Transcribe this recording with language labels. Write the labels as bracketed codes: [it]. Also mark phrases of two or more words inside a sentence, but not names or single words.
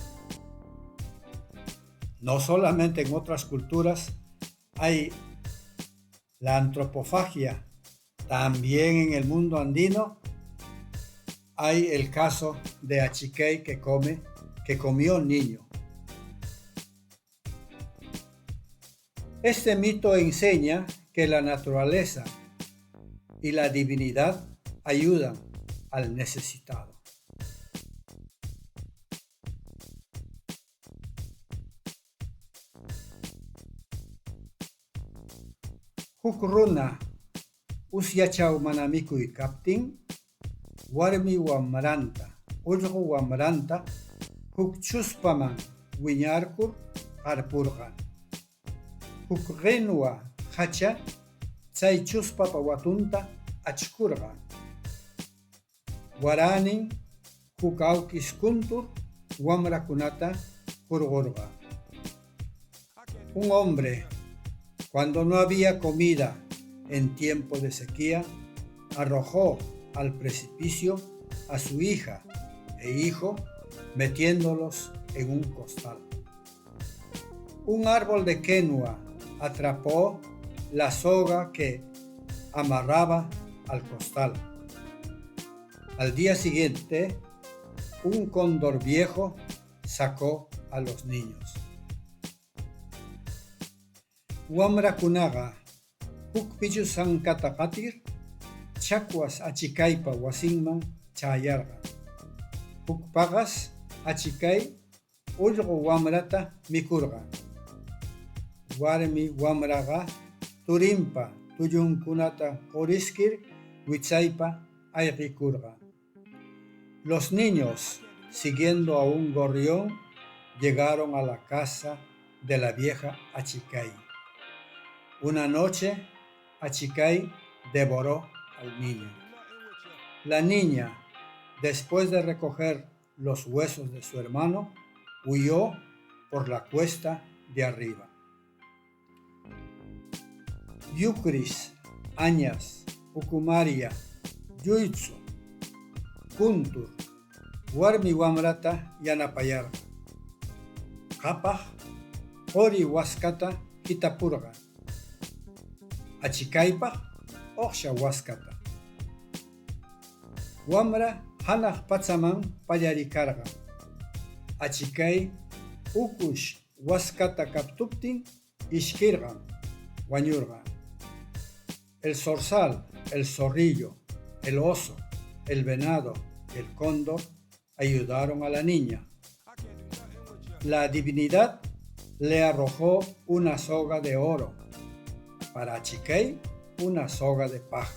[es] No solamente en otras culturas hay la antropofagia, también en el mundo andino hay el caso de Achiquey que comió niño. Este mito enseña que la naturaleza y la divinidad ayudan al necesitado. [qu] Huk runa usyachau manamikuy kaptin, warmi wamranta, ullqu wamranta huk chuspaman wiñarkur harpurqan. Huk qinwa hacha chay chuspapa watunta achkurqan. Waranin huk awkis kuntur wamrakunata hurqurqan. [es] Un hombre, cuando no había comida en tiempo de sequía, arrojó al precipicio a su hija e hijo, metiéndolos en un costal. Un árbol de quenua atrapó la soga que amarraba al costal. Al día siguiente, un cóndor viejo sacó a los niños. [qu] Wamrakunaqa huk pichu sankata qatir chakwas achikaypa wasinman chayarqa. Huk paqas achikay ullqu wamrata mikurqa. Warmi wamraqa turinpa tullunkunata quriskir wichaypa ayqikurqa. [es] Los niños, siguiendo a un gorrión, llegaron a la casa de la vieja Achiquey. Una noche, Achiquey devoró al niño. La niña, después de recoger los huesos de su hermano, huyó por la cuesta de arriba. [qu] Yukris, Añas, Ucumaria, Yuitsu, Kuntur, Warmi Wamrata yanapayarqa. Qapaq, Qori waskata hitapurqa. Achikaypaq, Oqsha waskata. Wamra hanaq pachaman pallarikarqa. Achiquey ukush waskata kaptuptin ishkirqan, wañurqan. [es] El zorzal, el zorrillo, el oso, el venado y el cóndor ayudaron a la niña. La divinidad le arrojó una soga de oro, para Achiquey una soga de paja.